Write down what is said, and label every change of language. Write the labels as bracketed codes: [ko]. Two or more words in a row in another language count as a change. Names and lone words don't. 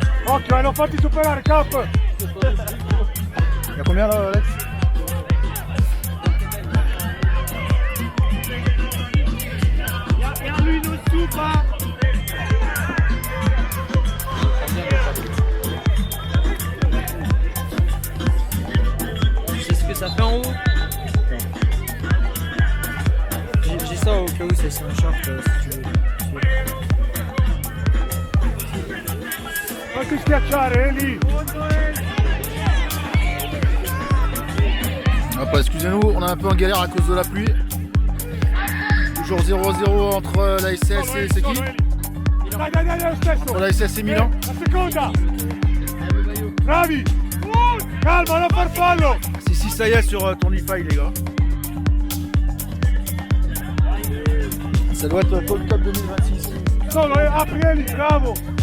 [it] Occhio, non fatti superare, Cap! [fr] Il y a combien là, Alex? Tu sais ce que ça fait en haut? J'ai ça au cas où c'est un short si tu veux. [it] Non ti schiacciare, Eli! [fr] Ah, excusez-nous, on est un peu en galère à cause de la pluie. Toujours 0-0 entre la SS et c'est qui? [it] Dai, lo stesso! [fr] Entre la SS et Milan. [it] La seconda! Bravi! Calma, non far fallo! [fr] Si, ça y est sur Tournify les gars. Ça doit être Gold Cup 2026. [it] Solo, apri Eli, bravo!